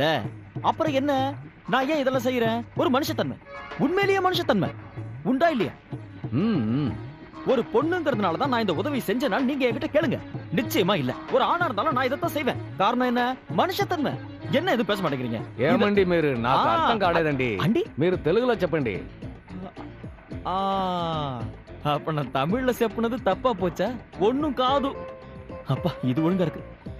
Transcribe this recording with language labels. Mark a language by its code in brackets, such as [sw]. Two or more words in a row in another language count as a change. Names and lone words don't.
[ta] அப்புறம் என்ன? நான் ஏன் இதெல்லாம் செய்யறேன்? ஒரு மனுஷத்தன்மை. உண்மையிலேயே மனுஷத்தன்மை உண்டா இல்லையா? ஒரு பொண்ணுங்கிறதுனால தான் நான் இந்த உதவி செஞ்சேனா நீங்க என்கிட்ட கேளுங்க. நிச்சயமா இல்ல. ஒரு ஆணா இருந்தாலும் நான் இதைத்தான் செய்வேன். காரணம் என்ன? மனுஷத்தன்மை. என்ன எதுவும் பேச மாட்டேங்கிறீங்க? [te] ఏమండి మీరు నాకు అర్థం కాలేదండి. అండి మీరు తెలుగులో చెప్పండి. [ta] அப்ப நான் தமிழ்ல செப்புனது தப்பா போச்சா? ஒண்ணும் காது. அப்பா இது ஒழுங்கா இருக்கு.